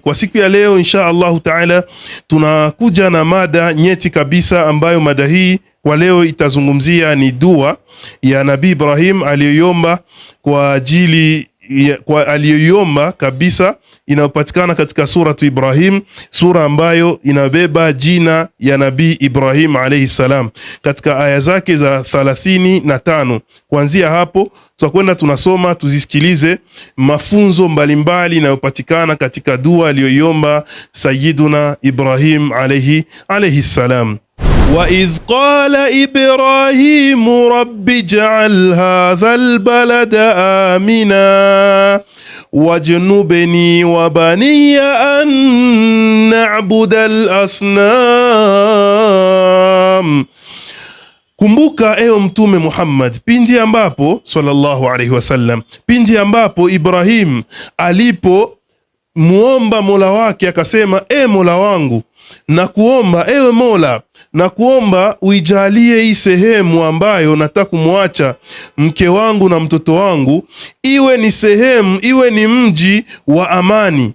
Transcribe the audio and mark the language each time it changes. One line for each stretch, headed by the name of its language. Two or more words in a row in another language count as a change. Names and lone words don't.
Swahili: Kwa siku ya leo
Arabic: إن شاء الله تعالى
Swahili: tunakuja na mada nyeti kabisa, ambayo mada hii kwa leo itazungumzia ni dua ya Nabii Ibrahim aliyoiomba kwa ajili aliyoiomba kabisa, inayopatikana katika suratu Ibrahim, sura ambayo inabeba jina ya Nabii Ibrahim
Arabic: عليه السلام,
Swahili: katika aya zake za 35. Kuanzia hapo tutakwenda tunasoma, tuzisikilize mafunzo mbalimbali inayopatikana katika dua aliyoiomba Sayyiduna Ibrahim
Arabic: عليه السلام. وَإِذْ قَالَ إِبْرَاهِيمُ رَبِّ اجْعَلْ هَذَا الْبَلَدَ آمِنًا وَاجْنُبْنِي وَبَنِيَّ أَن نَّعْبُدَ الْأَصْنَامَ.
Swahili: Kumbuka ewe Mtume Muhammad, pindi ambapo
Arabic: صلى الله عليه وسلم,
Swahili: pindi ambapo Ibrahim alipo muomba Mola wake akasema, e Mola wangu, na kuomba ewe Mola, na kuomba uijalie hii sehemu ambayo nataka kumwacha mke wangu na mtoto wangu iwe ni sehemu, iwe ni mji wa amani.